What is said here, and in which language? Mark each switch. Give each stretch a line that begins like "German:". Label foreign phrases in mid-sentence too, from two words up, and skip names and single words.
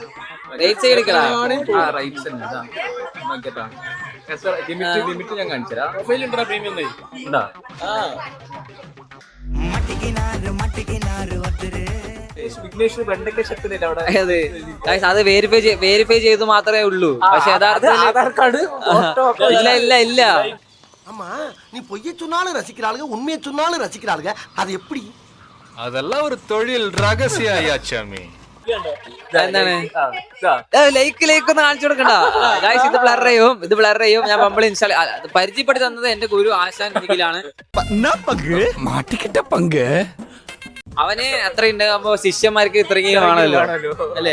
Malayalam: ഞാൻ കാണിച്ചരാ. അത് വെരിഫൈ ചെയ്ത് മാത്രമേ ഉള്ളൂ. പക്ഷെ യഥാർത്ഥത്തിൽ ഇല്ല.
Tamil: ஆமா, நீ பொய்ய சொன்னாலும் ரசிக்கிறாளுங்க, உண்மையை சொன்னாலும் ரசிக்கிறாளுங்க. அது எப்படி? அதெல்லாம் ஒரு தொழில் ரகசியம் ஐயாச்சாமி.
Malayalam: എന്താണ് ലൈക്ക് ഒന്ന് കാണിച്ചു കൊടുക്കണ്ട ഗൈസ്. ഇത് ബ്ലർ ചെയ്യും. ഞാൻ ബമ്പിൾ ഇൻസ്റ്റാൾ പരിചയപ്പെടുത്തി തന്നത് എന്റെ ഗുരു ആശാൻ നിഖിലാണ്. അവന് അത്രയുണ്ടാകുമ്പോ ശിഷ്യന്മാർക്ക് ഇത്രയെങ്കിലും വേണമല്ലോ അല്ലേ?